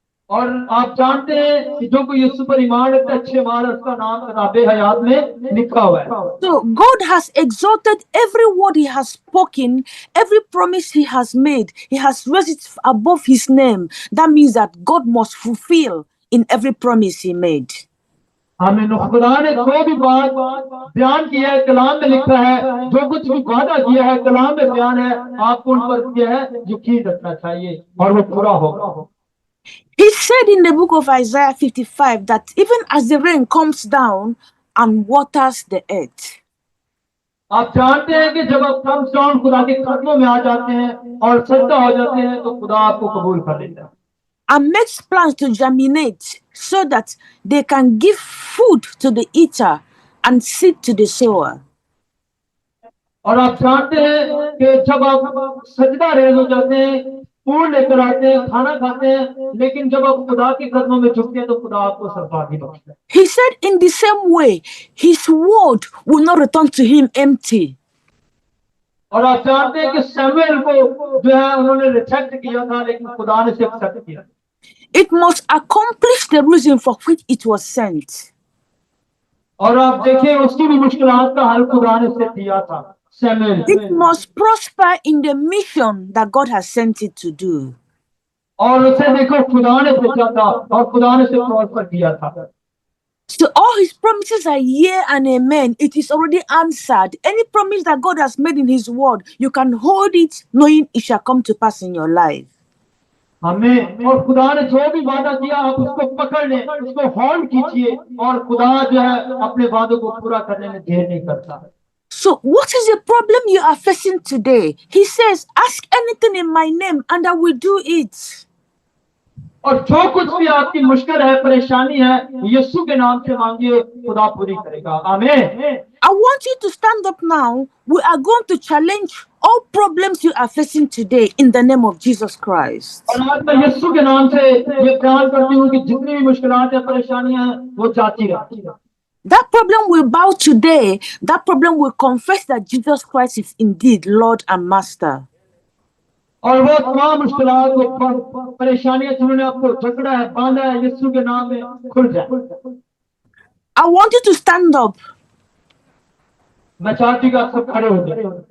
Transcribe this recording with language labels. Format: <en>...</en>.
<hi>और आप जानते हैं कि जो कोई यीशु पर ईमान रखता है, अच्छे मार उसका नाम किताबे हयात में लिखा हुआ है।</hi> <en>So God has exalted every word He has spoken, every promise He has made. He has raised it above His name. That means that God must fulfill in every promise He made.</en> <hi>आमीन। खुदा ने जो भी बात बयान किया है कलाम में लिखा है, जो कुछ भी वादा किया है कलाम में बयान है, आपको उन पर किया है यकीन रखना चाहिए और वो पूरा होगा।</hi> <en>He said in the book of Isaiah 55 that even as the rain comes down and waters the earth,</en> <hi>आप जानते हैं कि जब आप</hi> <en>come down</en> <hi>खुदा के कदमों में आ जाते हैं और सजदा हो जाते हैं तो खुदा आपको कबूल कर लेता है</hi> <en>and makes plants to germinate so that they can give food to the eater and seed to the sower.</en> <hi>और आप जानते हैं कि जब आप सजदा रेज हो जाते हैं, फूल लेकर आते हैं, खाना खाते हैं, लेकिन जब आप खुदा के कदमों में झुकते हैं तो खुदा आपको सरफराजी बख्शता है।</hi> <en>He said in the same way, His word will not return to Him empty.</en> <hi>और आप जानते हैं कि सैमुएल को जो है उन्होंने रिजेक्ट किया था, लेकिन खुदा ने उसे एक्सेप्ट किया।</hi> <en>It must accomplish the reason for which it was sent.</en> <hi>और आप देखिए उसकी भी मुश्किलात का हल खुदा ने उसे दिया था। Samuel</hi> <en>It must prosper in the mission that God has sent it to do.</en> <hi>और उसे देखो खुदा ने भेजा था और खुदा ने उसे प्रॉस्पर किया था।</hi> <en>So all His promises are yea and amen. It is already answered. Any promise that God has made in His word, you can hold it knowing it shall come to pass in your life.</en> <hi>हमें और खुदा ने जो भी वादा किया आप उसको पकड़ लें, उसको होल्ड कीजिए और खुदा जो है अपने वादों को पूरा करने में देर नहीं करता।</hi> <en>So what is the problem you are facing today? He says, ask anything in my name and I will do it.</en> <hi>और जो कुछ भी आपकी मुश्किल है, परेशानी है, यीशु के नाम से मांगिए, खुदा पूरी करेगा। आमीन।</hi> <en>I want you to stand up now. We are going to challenge all problems you are facing today in the name of Jesus Christ.</en> <hi>और आज मैं यीशु के नाम से ये बयान करती हूँ कि जितनी भी मुश्किलात है, परेशानियां हैं, वो जाती रहती है।</hi> <en>That problem will bow today. That problem will confess that Jesus Christ is indeed Lord and Master.</en> <hi>और वो तमाम मुश्किलात, वो परेशानियां जिन्होंने आपको जकड़ा है, बांधा है, यीशु के नाम में खुल जाए।</hi> <en>I want you to stand up.</en> <hi>मैं चाहती हूँ कि आप सब खड़े हो जाए।</hi>